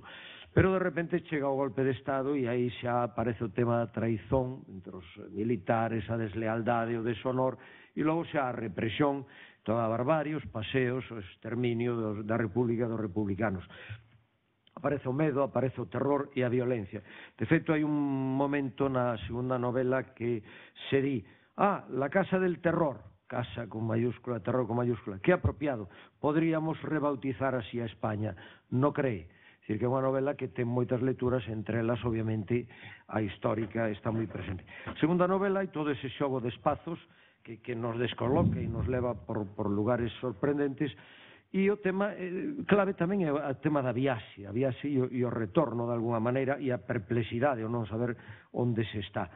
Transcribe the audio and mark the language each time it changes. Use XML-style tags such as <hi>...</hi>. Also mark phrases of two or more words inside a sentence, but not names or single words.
<gl>Pero de repente chega o golpe de Estado e aí xa aparece o tema da traizón entre os militares, a deslealdade, o deshonor, e logo xa a represión, toda a barbarie, os paseos, o exterminio da República dos republicanos. Aparece o medo, aparece o terror e a violencia. De feito, hai un momento na segunda novela que se di</gl> <es>la casa del terror, casa con mayúscula, terror con mayúscula, que apropiado, podríamos rebautizar así a España, no cree.</es> <gl>É dicir, que é unha novela que ten moitas lecturas, entre elas, obviamente, a histórica está moi presente. Segunda novela, hai todo ese xogo de espazos que nos descoloca e nos leva por lugares sorprendentes. E o tema clave tamén é o tema da viaxe, a viaxe e o retorno de alguna maneira e a perplexidade, o non saber onde se está.</gl>